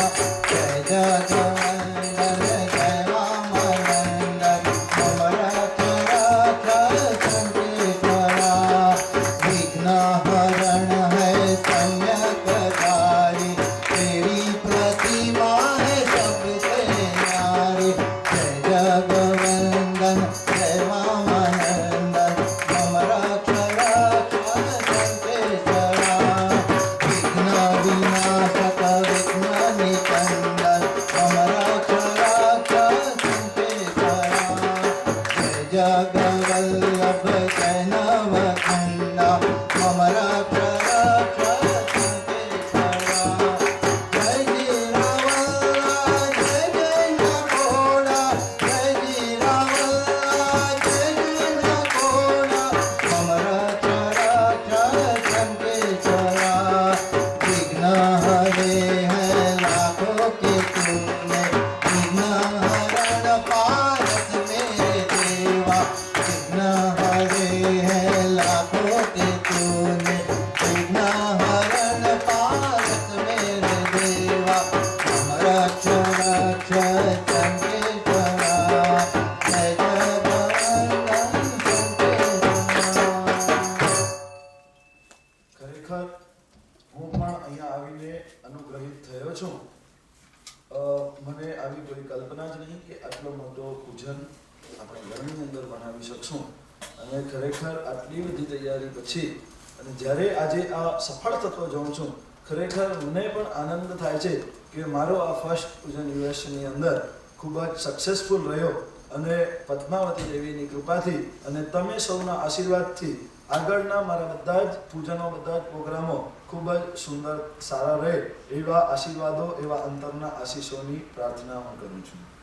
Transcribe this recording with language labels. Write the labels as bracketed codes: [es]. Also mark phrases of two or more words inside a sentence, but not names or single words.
[hi] जय जगवंदन जय वामानंद मम रक्ष रक्ष संकेश्वरा. विघ्न हरण है सम्यकधारी तेरी प्रतिमा है सबसे न्यारी. जय जगवंदन जय वामानंद मम रक्ष रक्ष संकेश्वरा. विघ्न विनाशक विघ्न निकंदन मम रक्ष रक्ष संकेश्वरा. जय जगवल्लभ जय नवखंडा मम रक्ष रक्ष संकेश्वरा. जय जीरावल्ला जय जय नकोड़ा जय जीरावल्ला जय जय नकोड़ा मम रक्ष रक्ष संकेश्वरा. विघ्न हरे हैं लाखों के तूने विघ्न हरण पारस मेरे देवा. विघ्न हरे हैं लाखों के तूने विघ्न हरण पारस मेरे देवा. मम रक्ष रक्ष संकेश्वरा. जय जगवंदन संकेश्वरा. [gu] ખરેખર હું પણ અહીંયા આવીને અનુગ્રહિત થયો છું. મને આવી કોઈ કલ્પના જ નહીં કે આટલો મોટો પૂજન આપણે ઘરની અંદર બનાવી શકશું. અને ખરેખર આટલી બધી તૈયારી પછી અને જ્યારે આજે આ સફળ થતો જાઉં છું, ખરેખર મને પણ આનંદ થાય છે કે મારો આ ફર્સ્ટ પૂજન યુએસની અંદર ખૂબ જ સક્સેસફુલ રહ્યો અને પદ્માવતી દેવીની કૃપાથી અને તમે સૌના આશીર્વાદથી આગળના મારા બધા જ પૂજનો બધા જ પ્રોગ્રામો ખૂબ જ સુંદર સારા રહે એવા આશીર્વાદો એવા અંતરના આશીષોની પ્રાર્થના હું કરું છું.